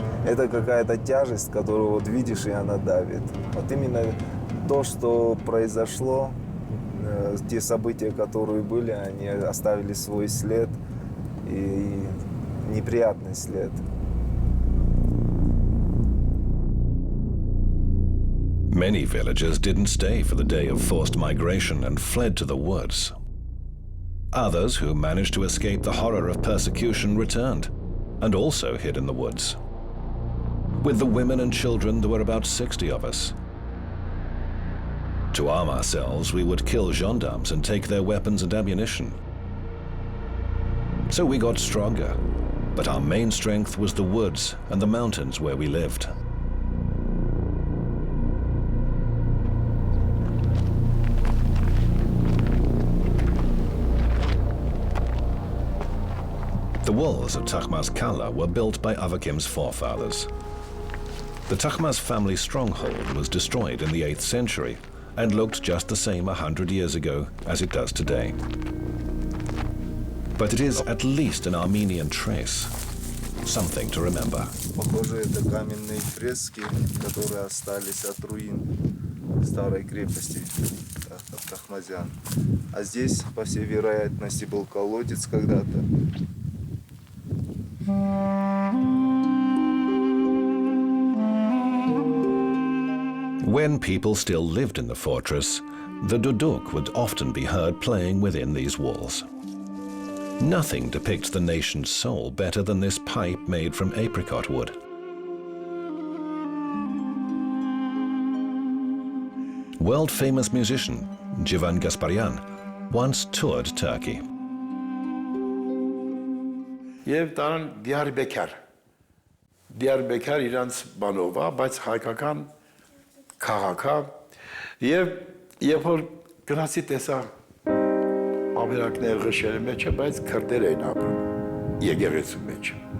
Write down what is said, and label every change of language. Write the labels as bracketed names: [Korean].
[Russian] Это какая-то тяжесть, которую вот видишь, и она давит. Вот именно то, что произошло, те события, которые были, они оставили свой след и неприятный след. [English] Many villagers didn't stay for the day of forced migration and fled to the woods. Others who managed to escape the horror of persecution returned and also hid in the woods. With the women and children, there were about 60 of us. To arm ourselves, we would kill gendarmes and take their weapons and ammunition. So we got stronger, but our main strength was the woods and the mountains where we lived. The walls of Takhmaz Kala were built by Avakim's forefathers. The Takhmaz family stronghold was destroyed in the 8th century and looked just the same 100 years ago as it does today. But it is at least an Armenian trace, something to remember. [Russian] Похоже, это каменные фрески, которые остались от руин старой крепости Тахмазян. А здесь, по всей вероятности, был колодец когда-то. [English] When people still lived in the fortress, the duduk would often be heard playing within these walls. Nothing depicts the nation's soul better than this pipe made from apricot wood. World-famous musician Jivan Gasparyan once toured Turkey. [Armenian] Եվ տարան Դիարբեկար իրանց բանով է, բայց հայկական քաղաք է, եւ երբ որ գնացի տեսա ավերակները ղշերի մեջ է, բայց քրդեր էին ապրում եկեղեցու մեջ։